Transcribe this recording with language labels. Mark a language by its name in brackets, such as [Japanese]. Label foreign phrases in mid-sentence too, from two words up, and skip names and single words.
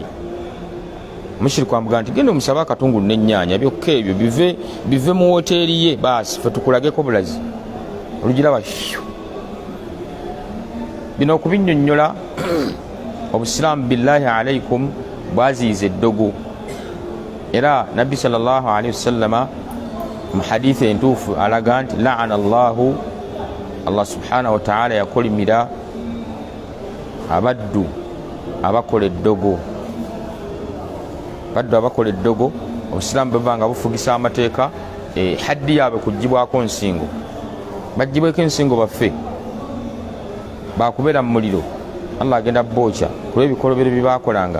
[Ganda] Mushiriku amugaa nti genda omusabe akatungulu n'ennyaanya byokka ebyo bive mu woteeri ye, baasi ffe tukulageko bulazi. Olugiraba bino okubinnyonnyola obusiraamu [Arabic] billahi alaikum [Ganda] bwaziyiza eddogo. Era nabbi [Arabic] sallallahu alaihi wasallama [Ganda] mu hadithi entuufu alaga nti [Arabic] la'ana Allahu Allah subhanahu wa ta'ala [Ganda] yakolimira abaddu abakola eddogo. Baddu abakola eddogo obusiraamu bwebanga bufugisa amateeka haddi yaabwe kugibwako nsingo, bagibweko ensingo baffe bakubeera mu muliro, Allah agenda bookya kulw'ebikolobero bye baakolanga.